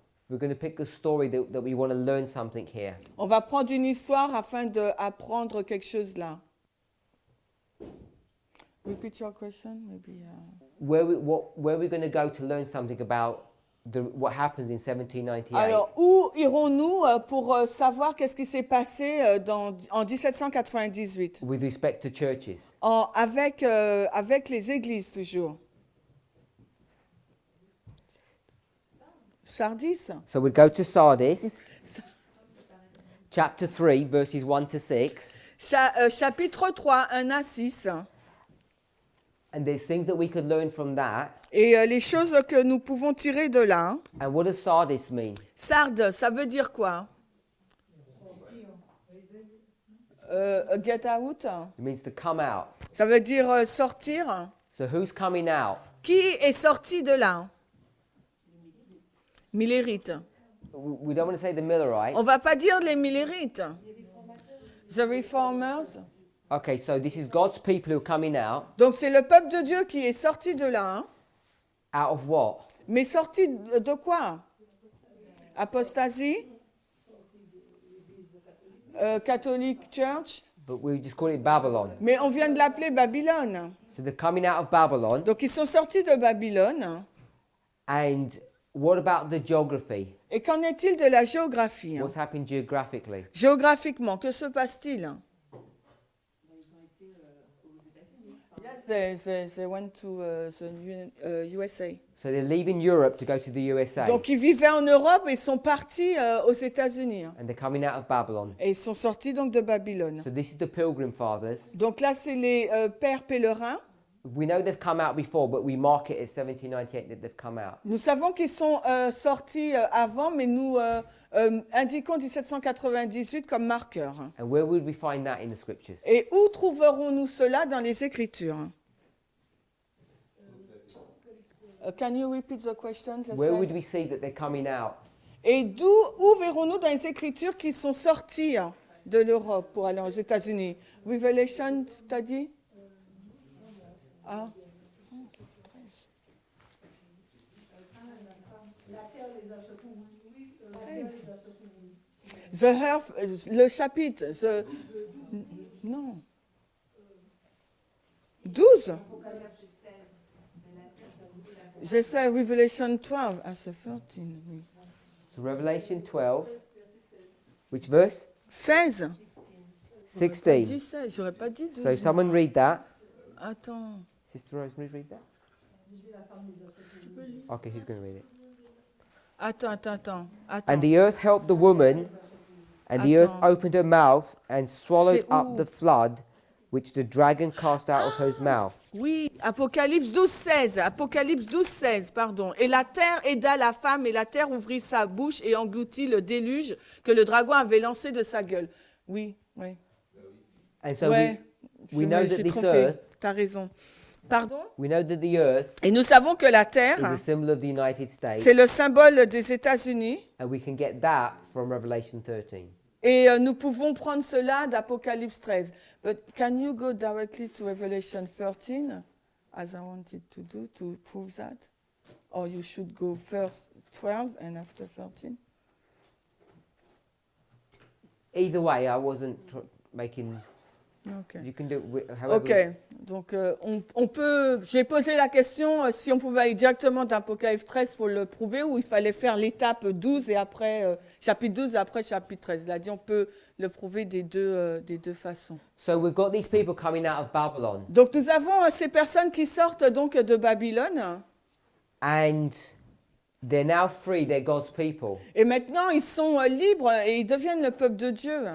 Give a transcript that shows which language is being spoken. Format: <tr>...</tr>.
<en>We're going to pick a story that we want to learn something here.</en> <fr>On va prendre une histoire afin d'apprendre quelque chose là.</fr> <en>Repeat your question, maybe. Where we're going to go to learn something about what happens in 1798.</en> <fr>Alors, où irons-nous pour savoir qu'est-ce qui s'est passé en 1798</fr> <en>with respect to churches.</en> <fr>avec les églises toujours.</fr> <en>Sardis. So we'll go to Sardis, chapter 3, verses 1 to 6.</en> <fr>Chapitre 3, 1 à 6.</fr> <en>And there's things that we could learn from that.</en> <fr>Et les choses que nous pouvons tirer de là.</fr> <en>And what does Sardis mean?</en> <fr>Sardes, ça veut dire quoi?</fr> <en>Get out. It means to come out.</en> <fr>Ça veut dire sortir.</fr> <en>So who's coming out?</en> <fr>Qui est sorti de là? Millérites.</fr> <en>We don't want to say the Millerites.</en> <fr>On va pas dire les Millérites.</fr> <en>The Reformers. Okay, so this is God's people who are coming out.</en> <fr>Donc c'est le peuple de Dieu qui est sorti de là. Hein?</fr> <en>Out of what?</en> <fr>Mais sorti de quoi? Apostasie?</fr> <en>Catholic Church? But we just call it Babylon.</en> <fr>Mais on vient de l'appeler Babylone.</fr> <en>So they're coming out of Babylon.</en> <fr>Donc ils sont sortis de Babylone.</fr> <en>And what about the geography?</en> <fr>Et qu'en est-il de la géographie? Hein?</fr> <en>What's happened geographically?</en> <fr>Géographiquement, que se passe-t-il?</fr> <en>they went to the USA. So they're leaving Europe to go to the USA.</en> <fr>Donc ils vivaient en Europe et ils sont partis aux États-Unis.</fr> <en>And they're coming out of Babylon.</en> <fr>Et ils sont sortis donc de Babylone.</fr> <en>So this is the Pilgrim Fathers.</en> <fr>Donc là, c'est les pères pèlerins.</fr> <en>We know they've come out before, but we mark it as 1798 that they've come out.</en> <fr>Nous savons qu'ils sont sortis avant, mais nous indiquons 1798 comme marqueur.</fr> <en>And where would we find that in the scriptures?</en> <fr>Et où trouverons-nous cela dans les Écritures?</fr> <en>Can you repeat the question? Where would we see that they're coming out?</en> <fr>Et où verrons-nous dans les Écritures qu'ils sont sortis de l'Europe pour aller aux États-Unis? Revelation, t'as dit? Ah.</fr> <en>The earth,</en> <fr>le chapitre, non. 12. J'essaie Revelation 12. Ah, c'est 13, oui.</fr> <en>So Revelation 12, which verse? 16. 16.</en> <fr>16, j'aurais pas dit 12.</fr> <en>So someone read that.</en> <fr>Attends.</fr> <en>Sister Rosemary, read that. Okay, who's going to read it?</en> <fr>Attends.</fr> <en>And the earth helped the woman, and the earth opened her mouth and swallowed</en> <fr>C'est où?</fr> <en>up the flood, which the dragon cast out of her mouth.</en> <fr>Oui, Apocalypse 12, 16. Apocalypse 12, 16, pardon. Et la terre aida la femme, et la terre ouvrit sa bouche et engloutit le déluge que le dragon avait lancé de sa gueule. Oui.</fr> <en>And so</en> <fr>Ouais,</fr> <en>we know that this earth,</en> <fr>t'as raison. Pardon?</fr> <en>we know that the earth</en> <fr>Et nous savons que la</fr> <en>is</en> <fr>terre,</fr> <en>a symbol of the United States,</en> <fr>c'est le symbole des États-Unis.</fr> <en>and we can get that from Revelation 13.</en> <fr>Et nous pouvons prendre cela d'Apocalypse 13.</fr> <en>But can you go directly to Revelation 13, as I wanted to do, to prove that? Or you should go first 12 and after 13? Either way, I wasn't making. Okay. You can do it however.</en> <fr>Ok, donc on peut. J'ai posé la question si on pouvait aller directement d'Apocalypse 13 pour le prouver ou il fallait faire l'étape 12 et après chapitre 12 et après chapitre 13. Il a dit on peut le prouver des deux façons.</fr> <en>So we've got these people coming out of Babylon,</en> <fr>Donc nous avons ces personnes qui sortent donc de Babylone</fr> <en>and they're now free. They're God's people.</en> <fr>et maintenant ils sont libres et ils deviennent le peuple de Dieu.</fr>